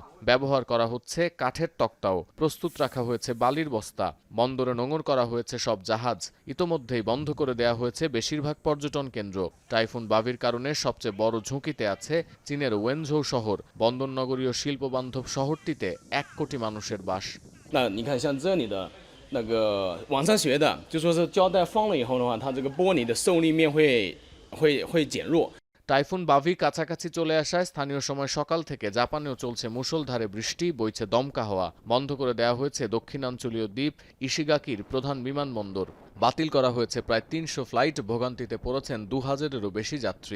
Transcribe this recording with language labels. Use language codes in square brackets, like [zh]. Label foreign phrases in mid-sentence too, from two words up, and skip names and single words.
[bn] ব্যবহার করা হচ্ছে কাঠের তক্তাও। প্রস্তুত রাখা হয়েছে বালির বস্তা। বন্দরে নোঙর করা হয়েছে সব জাহাজ। ইতোমধ্যেই বন্ধ করে দেয়া হয়েছে বেশিরভাগ পর্যটন কেন্দ্র। টাইফুন বাভির কারণে সবচেয়ে বড় ঝুঁকিতে আছে চীনের ওয়েনঝৌ শহর। বন্দরনগরীয় শিল্পবান্ধব শহরটিতে 1 কোটি মানুষের বাস। [zh] 那个网上学的，就说是胶带放了以后的话，它这个玻璃的受力面会会减弱。 [bn] টাইফুন বাভি কাছাকাছি চলে আসায় স্থানীয় সময় সকাল থেকে জাপানেও চলছে মুষলধারে বৃষ্টি, বইছে দমকা হাওয়া। বন্ধ করে দেওয়া হয়েছে দক্ষিণাঞ্চলীয় দ্বীপ ইশিগাকির প্রধান বিমানবন্দর। বাতিল করা হয়েছে প্রায় ৩০০ ফ্লাইট। ভোগান্তিতে পড়েছেন ২,০০০-এরও বেশি যাত্রী।